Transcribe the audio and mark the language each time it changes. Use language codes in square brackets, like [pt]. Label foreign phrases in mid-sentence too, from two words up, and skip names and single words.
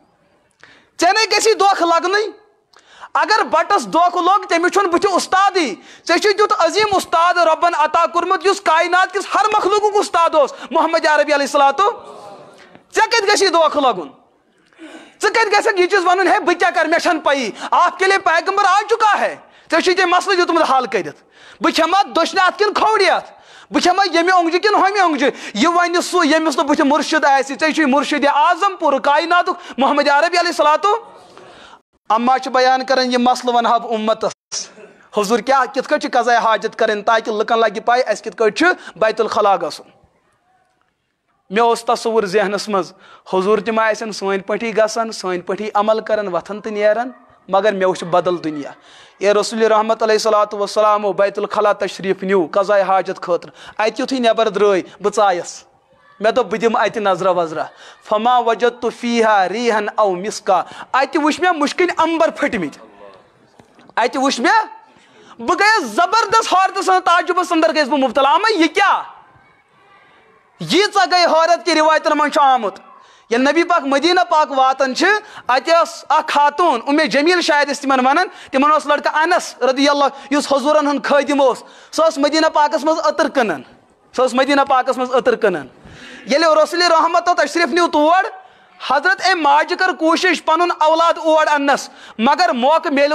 [ks] ژےٚ نے گژھی دھوکہٕ لگنٕے اگر بٹس دھوکہٕ لوٚگ تٔمِس چھُنہٕ بٕتھِ اُستادٕے ژےٚ چھُے تیُتھ عظیٖم اُستاد رۄبن عطا کوٚرمُت یُس کاینات کِس ہر مخلوقُک اُستاد اوس محمد عربی [ar] علیہ صلاتُ [ks] ژےٚ کتہِ گژھی دھوکہٕ لگُن ژٕ کتہِ گژھکھ یہِ چیٖز ونُن ہے بہٕ کیٛاہ کرٕ مےٚ چھنہٕ پیی [ur] آپ کے لیے پیغمبر آ چُکا ہے [ks] ژےٚ چھُے ژےٚ مسلہٕ دیُتمُت حل کٔرِتھ بہٕ کھٮ۪مہٕ ہا دٔچھنہِ اَتھٕ کِنہٕ کھوورِ اَتھٕ بہٕ کھٮ۪مہٕ ہا ییٚمہِ اوٚنٛگجہِ کِنہٕ ہُمہِ اوٚنٛگجہِ یہِ ونہِ سُہ ییٚمِس نہٕ بٕتھِ مُرشِد آسہِ ژےٚ چھُے مُرشِدِ اعظم پوٗرٕ کایناتُک محمد عربی [ar] علیہ صلاتُ [ks] اما چھِ بیان کران یہِ مسلہٕ ونہٕ ہا بہٕ اُمتس حضوٗر کیٛاہ کِتھ کٲٹھۍ چھِ قضاے حاجت کرٕنۍ تاکہِ لُکن لگہِ پاے اَسہِ کِتھ کٲٹھۍ چھُ بیت الخلا گژھُن مےٚ اوس تصوُر ذہنس منٛز حضوٗر تِم آسن سٲنۍ پٲٹھی گژھان سٲنۍ پٲٹھی عمل کران وتھان تہٕ نیران مگر مےٚ وٕچھ بدل دُنیا اے رسول رحمت [ar] علیہ صلاتُ وسلامو [ks] بیت الخلا تشریٖف نیوٗ قضاے حاجت خٲطرٕ اتہِ یُتھُے نٮ۪بر درٛاے بہٕ ژایس مےٚ دوٚپ بہٕ دِمہٕ اتہِ نظرا وظرا [ar] فما وجدتُ فیٖہا ریٖحن او مسکا [ks] اتہِ وٕچھ مےٚ مُشکِنۍ امبر پھٔٹمٕتۍ اتہِ وٕچھ مےٚ بہٕ گٔیس زبردست حٲرتہٕ سان تعجُبس انٛدر گٔیس بہٕ مُبتلا اما یہِ کیٛاہ ییٖژاہ گٔے حٲرت کہِ رِوایتن منٛز چھُ آمُت ییٚلہِ نبی پاک مدیٖنہ پاک واتان چھِ اتہِ ٲس اکھ خاتوٗن اُمے جمیٖل شاید ٲسۍ تِمن ونان تِمن اوس لڑکہٕ انس [ar] رضی اللہ [ks] یُس حضوٗرن ہُنٛد خٲدِم اوس سُہ اوس مدیٖنہ پاکس منٛز عطر کٕنان ییٚلہِ رسول رحمت تشریف نیو تور حضرت ماجہِ کٔر کوٗشِش پنُن اولاد اور اننس مگر موقعہٕ میلیو